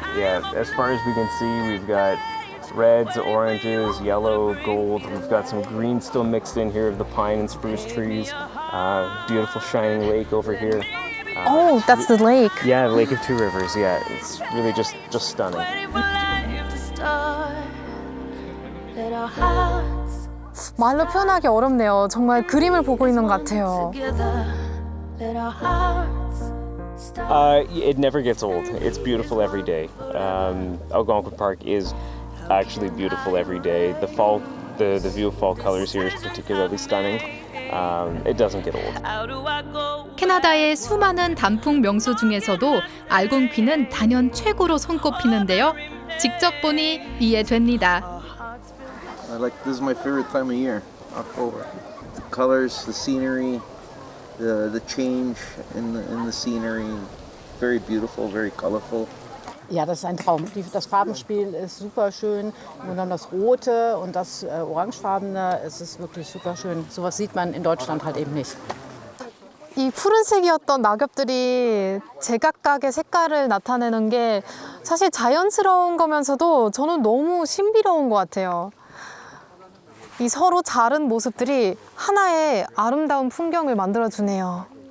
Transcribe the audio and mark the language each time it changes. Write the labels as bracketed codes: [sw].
[en] Yeah, as far as we can see, we've got reds, oranges, yellow, gold. We've got some green still mixed in here of the pine and spruce trees. Beautiful shining lake over here. Oh, that's the lake. Yeah, the Lake of Two Rivers. Yeah, it's really just stunning. Waiting for life to start. Let our hearts [ko] 말로 표현하기 어렵네요. 정말 그림을 보고 있는 것 같아요. [en] together. Let our hearts start. It never gets old. It's beautiful every day. Algonquin Park is actually beautiful every day. The fall, the view of fall colors here is particularly stunning. It doesn't get old. How do I go? [ko] 캐나다의 수많은 단풍 명소 중에서도 알곤퀸은 단연 최고로 손꼽히는데요. 직접 보니 이해됩니다. [en] This is my favorite time of year, October. The colors, the scenery, the change in the scenery, very beautiful, very colorful. [de] Ja, das ist ein Traum. Das Farbenspiel ist super schön und dann das Rote und das Orangefarbene, es ist wirklich super schön. Sowas sieht man in Deutschland halt eben nicht. [ko] 이 푸른색이었던 낙엽들이 제각각의 색깔을 나타내는 게 사실 자연스러운 거면서도 저는 너무 신비로운 것 같아요. 이 서로 다른 모습들이 하나의 아름다운 풍경을 만들어주네요.